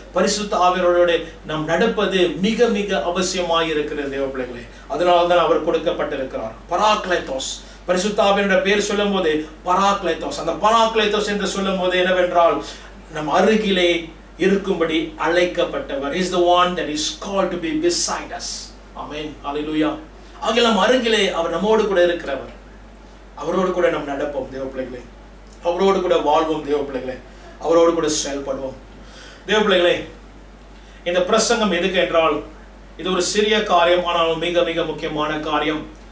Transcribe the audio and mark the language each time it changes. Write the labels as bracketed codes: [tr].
[ta] பரிசுத்த ஆவியோட நாம் நடப்பது மிக மிக அவசியமாய் இருக்கிறது தேவ பிள்ளைகளே. அதனால்தான் அவர் கொடுக்கப்பட்டிருக்கிறார் பராக்லேத்தோஸ். பரிசுத்த ஆவியோட பேர் சொல்லும் போது பராக்லேத்தோஸ். அந்த பராக்லேத்தோஸ் என்று சொல்லும் போது என்னவென்றால் நம் அருகிலே இருக்கும்படி அழைக்கப்பட்டவர். [en] He is the one that is called to be beside us. Amen. Hallelujah. [ta] ஆகிய நம் அருகிலே அவர் நம்மோடு கூட இருக்கிறவர். அவரோடு கூட நாம் நடப்போம் தேவ பிள்ளைகளே, அவரோடு கூட வாழ்வோம் தேவ பிள்ளைகளே, அவரோடு கூட செயல்படுவோம் தேவ பிள்ளைகளே. இந்த பிரசங்கம் எதுக்கு என்றால் இது ஒரு சிறிய காரியம், ஆனாலும் மிக மிக முக்கியமான காரியம்.